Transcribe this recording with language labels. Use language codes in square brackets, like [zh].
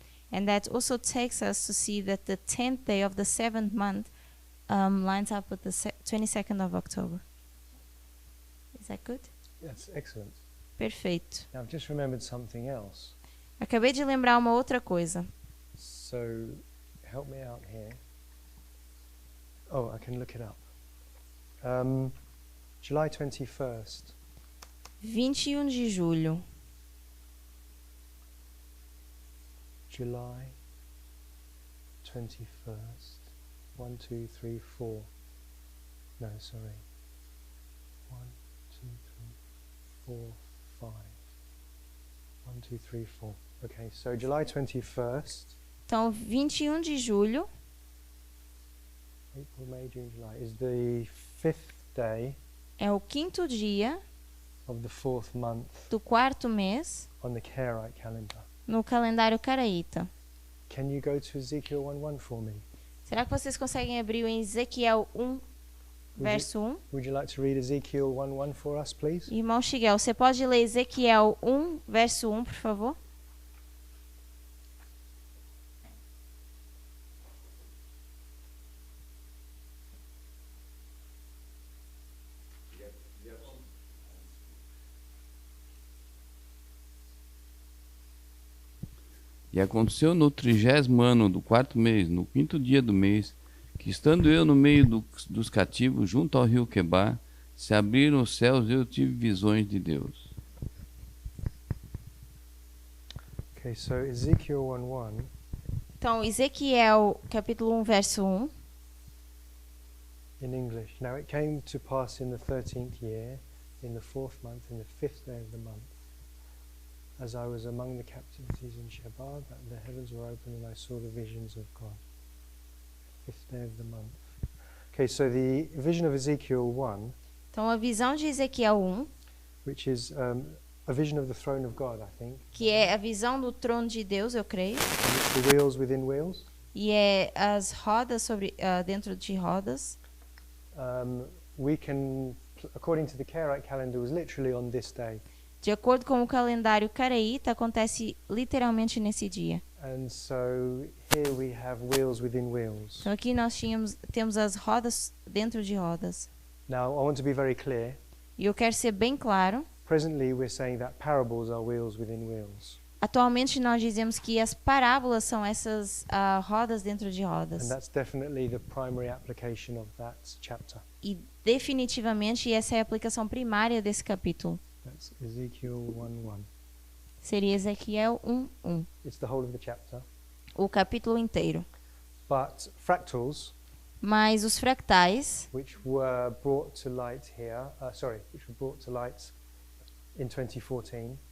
[en] And that also takes us to see that the 10th day of the seventh month lines up with the 22nd of October. Is that good? That's excellent. [pt] Perfeito. [en] Now I've just remembered something else. [pt] Acabei de lembrar uma outra coisa. [en] So help me out here. Oh, I can look it up. July 21st. [pt] 21 de julho. [en] July 21st. 1, 2, 3, 4. No, sorry. 1, 2, 3, 4, 5. 1, 2, 3, 4. Okay, so July 21st. [pt] Então, 21 de julho. [en] April, May, June, July is the fifth day. [pt] É o quinto dia [en] of the fourth month [pt] do quarto mês [en] on the Karaite calendar. [pt] No calendário caraíta. [en] Can you go to Ezekiel 1:1 for me? [pt] Será que vocês conseguem abrir em Ezequiel 1, verso 1? [en] Would you like to read Ezekiel 1:1 for us, please? [pt] Irmão Shigel, você pode ler Ezequiel 1, verso 1, por favor? E aconteceu no 30º ano do 4º mês, no 5º dia do mês, que estando eu no meio dos cativos, junto ao rio Quebar, se abriram os céus e eu tive visões de Deus. [en] Okay, so Ezekiel 1:1. [pt] Então, Ezequiel, capítulo 1, verso 1. [en] In English. Now it came to pass in the 13th year, in the 4th month, in the 5th day of the month, as I was among the captivities in Shebar, that the heavens were open and I saw the visions of God. 5th day of the month. Okay, so the vision of Ezekiel 1, [pt] Então, a visão de Ezequiel 1, [en] which is a vision of the throne of God, I think. [pt] que é a visão do trono de Deus, eu creio, [en] The wheels within wheels. [pt] e é as rodas dentro de rodas. [en] We can, according to the Karaite calendar, was literally on this day. [pt] De acordo com o calendário caraíta, acontece literalmente nesse dia. [en] And so here we have wheels within wheels. [pt] Então, aqui nós temos as rodas dentro de rodas. [en] Now, I want to be very clear. [pt] E eu quero ser bem claro. [en] Presently, we're saying that parables are wheels within wheels. [pt] Atualmente, nós dizemos que as parábolas são essas rodas dentro de rodas. [en] And that's definitely the primary application of that chapter. [pt] E definitivamente essa é a aplicação primária desse capítulo. [en] That's Ezekiel 1:1. [pt] Seria Ezequiel 1:1. [en] It's the whole of the chapter. [pt] O capítulo inteiro. [en] But fractals, [pt] Mas os fractais, [en] which were brought to light here, which were brought to light in 2014,